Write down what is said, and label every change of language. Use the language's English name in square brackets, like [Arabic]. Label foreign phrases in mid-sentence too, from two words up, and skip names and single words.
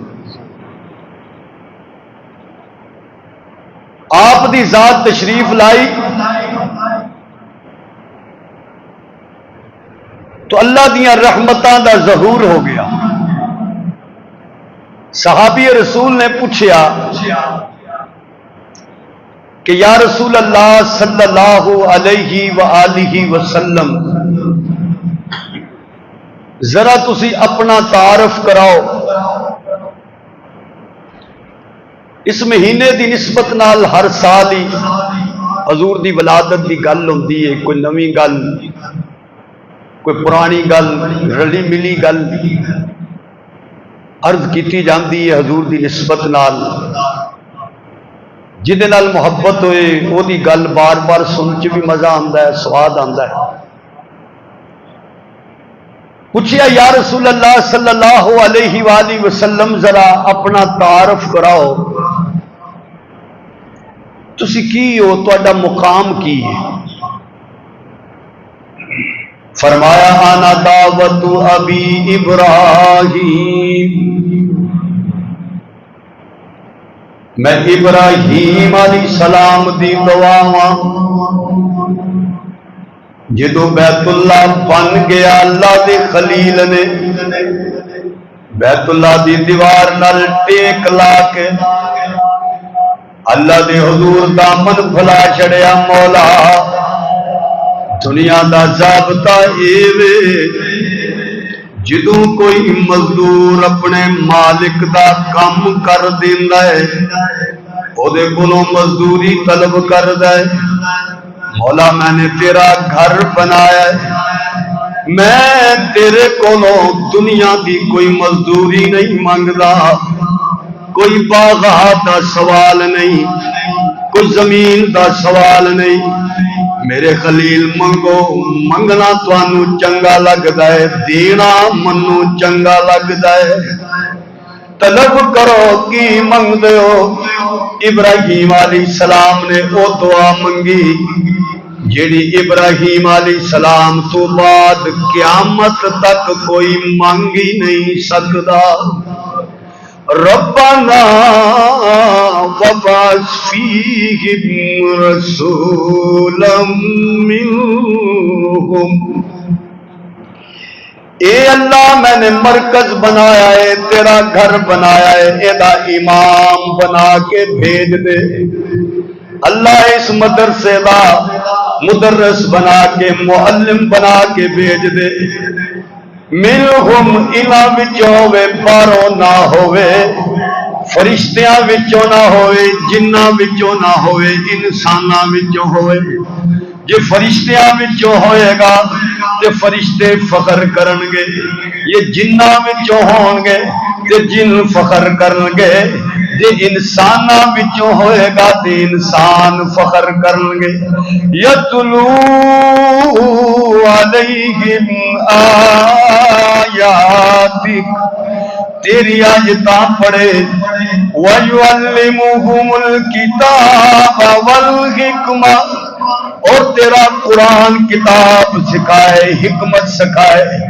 [Punjabi] آپ دی ذات تشریف لائی تو اللہ دیاں رحمتاں دا ظہور ہو گیا۔ صحابی رسول نے پوچھا کہ یا رسول اللہ [Arabic] صلی اللہ علیہ وآلہ وسلم، [Punjabi] ذرا تسی اپنا تعارف کراؤ، اس مہینے دی نسبت نال ہر سال ہی حضور دی ولادت دی گل ہوندی ہے، کوئی نویں گل، کوئی پرانی گل، رلی ملی گل عرض کیتی جاندی ہے حضور دی نسبت نال۔ جہدے نال محبت ہوئے وہ دی گل بار بار سن کے بھی مزہ آندا ہے، سواد آندا ہے۔ پوچھیا یا رسول اللہ [Arabic] صلی اللہ علیہ وآلہ وسلم، [Punjabi] ذرا اپنا تعارف کراؤ، تسی کی ہو، تہاڈا مقام کی ہے؟ فرمایا [Arabic] انا دعوت ابی ابراہیم، [Punjabi] میں ابراہیم [Arabic] علیہ السلام [Punjabi] دی دعاواں، جدو بیت اللہ بن گیا اللہ دے خلیل نے بیت اللہ دی دیوار نال ٹیک لا کے اللہ دے حضور دامن بھلا چھڑیا، مولا دنیا دا ضابطہ ایوے جدوں کوئی مزدور اپنے مالک دا کام کر دیندا ہے او دے کولوں مزدوری طلب کردا ہے، مولا میں نے تیرا گھر بنایا ہے، میں تیرے کولوں دنیا دی کوئی مزدوری نہیں منگدا، کوئی باغات دا سوال نہیں، کوئی زمین دا سوال نہیں، میرے خلیل منگو، منگنا توانو چنگا لگدا ہے، دینا منو چنگا لگدا ہے، طلب کرو کی منگ دیو۔ ابراہیم [Arabic] علیہ السلام [Punjabi] نے او دعا منگی جیڑی ابراہیم [Arabic] علیہ السلام [Punjabi] تو بعد قیامت تک کوئی منگ ہی نہیں سکدا، [Arabic] ربنا وبعث فیہم رسولا منہم، [Punjabi] اے اللہ میں نے مرکز بنایا ہے، تیرا گھر بنایا ہے، ایدا امام بنا کے بھیج دے، اللہ اس مدرسے دا مدرس بنا کے معلم بنا کے بھیج دے، منہم انہاں وچوں ہوئے باروں نہ ہوئے، فرشتیاں وچوں نہ ہوئے، جناں وچوں نہ ہوئے، انساناں وچوں ہوئے، جے فرشتیاں وچوں ہوئے گا تے فرشتے فخر کرن گے، یہ جناں وچوں ہون گے تے جن فخر کرن گے، جے انساناں وچوں ہوئے گا تے انسان فخر کرن گے، یتلو [Arabic] علیہم آیاتک، [Punjabi] تیری آیتاں پڑھے، [Arabic] وَيُعَلِّمُهُمُ الْكِتَابَ وَالْحِکْمَةَ، [Punjabi] اور تیرا قرآن کتاب سکھائے، حکمت سکھائے،